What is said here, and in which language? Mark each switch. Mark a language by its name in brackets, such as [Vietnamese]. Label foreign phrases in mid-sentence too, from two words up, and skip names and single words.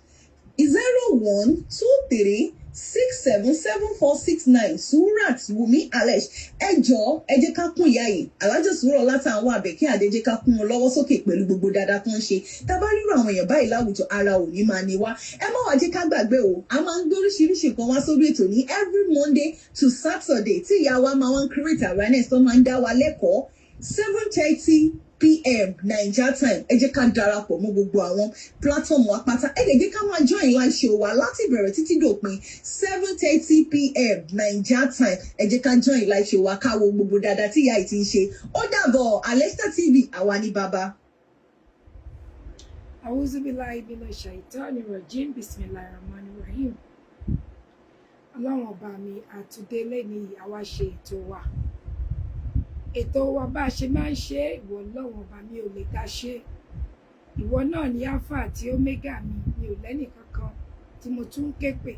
[Yoruba] 0123677469 Surat Wumi Alesh ẹ jọ̀ọ́ ẹ jẹ́ ká kún ìyá yìí Alájà Sùúrù Ọlátànwá Àbẹ̀kẹ́ Àdè jẹ́ ká kún wọn lọ́wọ́ sókè pẹ̀lú gbogbo dáadáa tó ń ṣe tá bá rírò àwọn èèyàn báyìí láwùjọ ara ò ní máa ní wá ẹ má wá jẹ́ ká gbàgbé o a máa ń gbé oríṣiríṣi nǹkan wá sórí ètò ní [English] every Monday to Saturday [Yoruba] tí ìyá wa máa ń [English] create awareness [Yoruba] tó máa ń dá wa lẹ́kọ̀ọ́ 7:30 p.m. Naija time ẹ jẹ́ ká darapọ̀ mọ́ gbogbo àwọn platform wa pátá ẹ lè jẹ́ ká máa [English] join live show [Yoruba] wa láti bẹ̀rẹ̀ títí dòpin 7:30 p.m. Naija time ẹ jẹ́ ká [English] join live show [Yoruba] wa ká wo gbogbo dáadáa tí ìyá yìí ti ń ṣe ó dàbọ̀ Alesta TV àwa ní bàbá. [Arabic] أعوذ بالله من الشيطان الرجيم بسم الله الرحمن الرحيم. [Yoruba] Ọlọ́run ọba mi àtúndélé ni àwa ṣe ètò wa. Ètò wa bá ṣe máa ń ṣe ìwọ Ọlọ́run ọba mi ò lè dá ṣe. Ìwọ náà ni alpha àti omega mi ò lẹ́nì kankan tí mo tún ké pè.